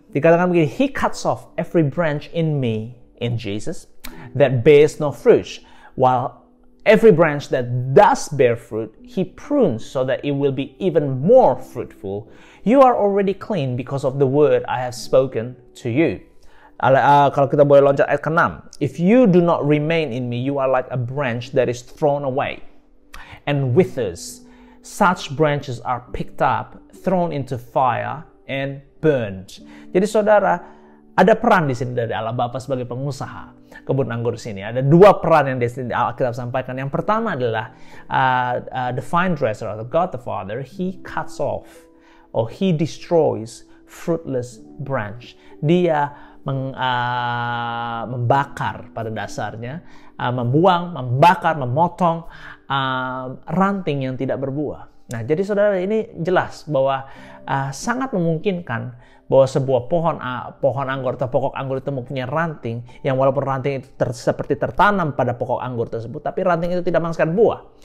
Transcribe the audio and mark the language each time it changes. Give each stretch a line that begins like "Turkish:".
Indonesian: Dikatakan begini,
English: He cuts off every branch in me, in Jesus, that bears no fruit, while every branch that does bear fruit, He prunes so that it will be even more fruitful. You are already clean because of the word I have spoken to you.
Indonesian: Kalau kita boleh loncat ayat ke-6.
English: If you do not remain in me, you are like a branch that is thrown away and withers. Such branches are picked up, thrown into fire, and burned.
Indonesian: Jadi saudara, ada peran di sini dari Allah Bapa sebagai pengusaha kebun anggur sini. Ada 2 peran yang Alkitab sampaikan. Yang pertama adalah
English: the vine dresser,
Indonesian: atau God the Father.
English: He cuts off, or he destroys fruitless branch.
Indonesian: Dia membakar pada dasarnya, membakar, memotong ranting yang tidak berbuah. Nah, jadi saudara, ini jelas bahwa sangat memungkinkan bahwa sebuah pohon anggur atau pokok anggur itu mempunyai ranting yang walaupun ranting itu seperti tertanam pada pokok anggur tersebut, tapi ranting itu tidak menghasilkan buah.